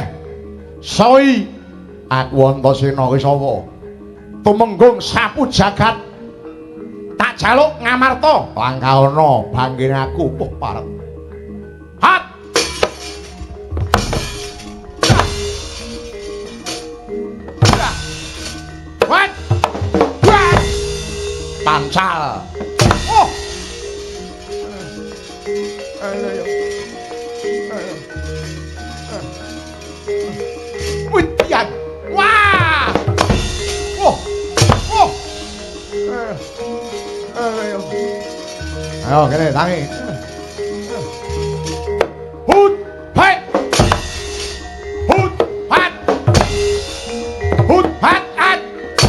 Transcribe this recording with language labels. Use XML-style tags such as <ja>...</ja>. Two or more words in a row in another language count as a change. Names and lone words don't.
<jv>Soi, aku Antasena ki sapa? Tumenggung sapu jagat. Tak jaluk Ngamarta, langkauna banggene aku puh pareng. Hat. Wat. Wat. Pancal. Oh. Wedyan. Wah. Oh. Oh. Ayo kene tangi. Hut, hai. Hut, hat. Hut, hat, hat.</jv>